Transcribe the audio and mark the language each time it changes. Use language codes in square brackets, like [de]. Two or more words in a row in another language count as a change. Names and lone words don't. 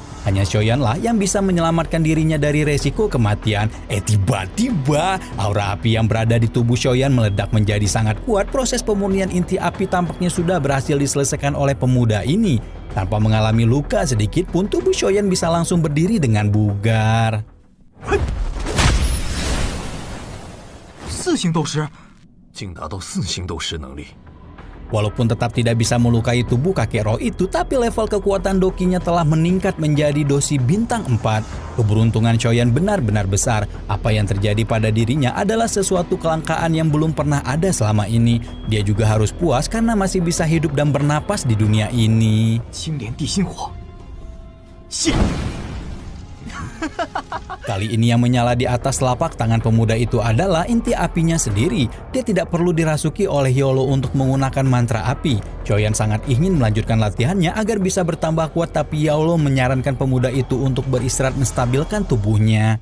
[id] Hanya Xiaoyan lah yang bisa menyelamatkan dirinya dari resiko kematian. Tiba-tiba aura api yang berada di tubuh Xiaoyan meledak menjadi sangat kuat. Proses pemurnian inti api tampaknya sudah berhasil diselesaikan oleh pemuda ini. Tanpa mengalami luka sedikit pun, tubuh Xiaoyan bisa langsung berdiri dengan bugar. [zh] 四星斗师，竟达到4星斗师能力。 [id] Walaupun tetap tidak bisa melukai tubuh kakek roh itu, tapi level kekuatan dokinya telah meningkat menjadi dosi bintang 4. Keberuntungan Xiaoyan benar-benar besar. Apa yang terjadi pada dirinya adalah sesuatu kelangkaan yang belum pernah ada selama ini. Dia juga harus puas karena masih bisa hidup dan bernapas di dunia ini. [zh] 青莲地心火，谢。 [id] Kali ini yang menyala di atas telapak tangan pemuda itu adalah inti apinya sendiri. Dia tidak perlu dirasuki oleh Yolo untuk menggunakan mantra api. Xiaoyan sangat ingin melanjutkan latihannya agar bisa bertambah kuat, tapi Yolo menyarankan pemuda itu untuk beristirahat menstabilkan tubuhnya.